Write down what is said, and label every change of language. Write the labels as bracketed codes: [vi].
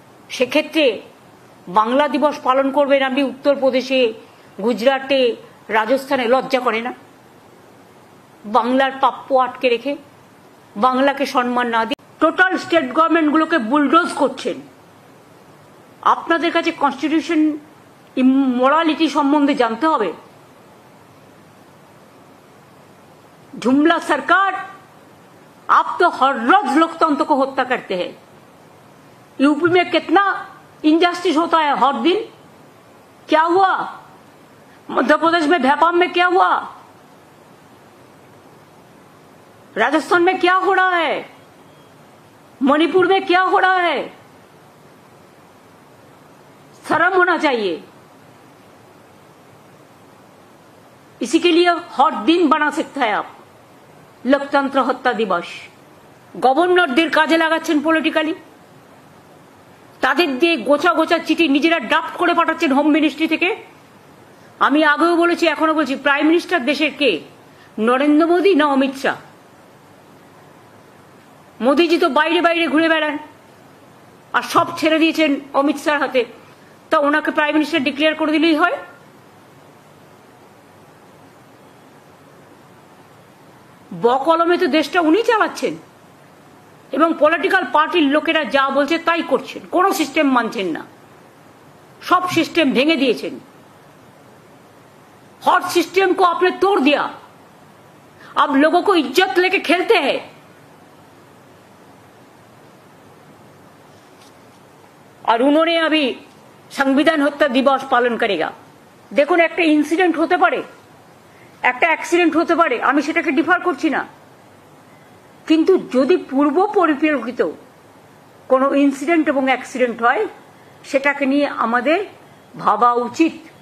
[bn] সেক্ষেত্রে বাংলা দিবস পালন করবেন আপনি উত্তরপ্রদেশে, গুজরাটে, রাজস্থানে, লজ্জা করে না? বাংলার প্রাপ্য আটকে রেখে, বাংলাকে সম্মান না দিয়ে টোটাল স্টেট গভর্নমেন্টগুলোকে বুলডোজ করছেন। আপনাদের কাছে কনস্টিটিউশন মোরালিটি সম্বন্ধে জানতে হবে। [hi] जुमला सरकार, आप तो हर रोज लोकतंत्र को हत्या करते हैं। यूपी में कितना इनजस्टिस होता है हर दिन। क्या हुआ मध्य प्रदेश में, भोपाल में क्या हुआ, राजस्थान में क्या हो रहा है, मणिपुर में क्या हो रहा है? शर्म होना चाहिए। इसी के लिए हर दिन बना सकता है आप लोकतंत्र हत्या दिवस। [bn] गवर्नरদের কাজে লাগাচ্ছেন পলিটিক্যালি, তাদের দিয়ে গোছা গোছা চিঠি নিজেরা ড্রাফট করে পাঠাচ্ছেন হোম মিনিস্ট্রি থেকে। আমি আগেও বলেছি, এখনো বলছি, প্রাইম মিনিস্টার দেশের কে? নরেন্দ্র মোদী না অমিত শাহ? মোদীজি তো বাইরে বাইরে ঘুরে বেড়ান, আর সব ছেড়ে দিয়েছেন অমিত শাহর হাতে। তা ওনাকে প্রাইম মিনিস্টার ডিক্লেয়ার করে দিলেই হয়। বকলমে তো দেশটা উনি চালাচ্ছেন, এবং পলিটিক্যাল পার্টির লোকেরা যা বলছে তাই করছেন, কোনো সিস্টেম মানছেন না, সব সিস্টেম ভেঙে দিয়েছেন। [hi] हर सिस्टम को आपने तोड़ दिया। अब लोगों को इज्जत लेके खेलते हैं। और उन्होंने अभी संविधान हत्या दिवस पालन करेगा। [bn] देखুন একটা ইনসিডেন্ট হতে পারে, একটা অ্যাক্সিডেন্ট হতে পারে, আমি সেটাকে ডিফার করছি না, কিন্তু যদি পূর্ব পরিকল্পিত কোনো ইনসিডেন্ট এবং অ্যাক্সিডেন্ট হয় সেটাকে নিয়ে আমাদের ভাবা উচিত।